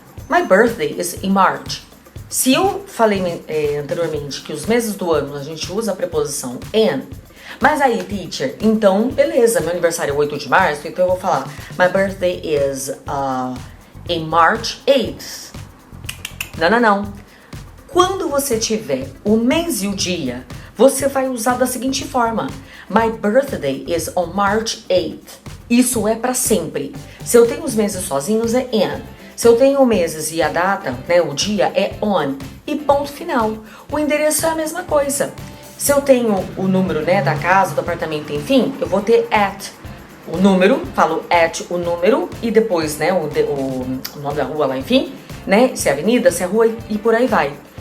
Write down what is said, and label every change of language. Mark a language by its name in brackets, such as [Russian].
[English] My birthday is in March. [Portuguese] Se eu falei anteriormente que os meses do ano a gente usa a preposição in, mas aí, teacher, então, beleza, meu aniversário é 8 de março, então eu vou falar [English] my birthday is in March 8th. [Portuguese] Não. Quando você tiver o mês e o dia, você vai usar da seguinte forma. [English] My birthday is on March 8th. [Portuguese] Isso é para sempre. Se eu tenho os meses sozinhos, é in. Se eu tenho meses e a data, né, o dia, é on. E ponto final. O endereço é a mesma coisa. Se eu tenho o número, né, da casa, do apartamento, enfim, eu vou ter at. O número, falo at o número e depois, né, o nome da rua lá, enfim, né, se é avenida, se é rua e por aí vai.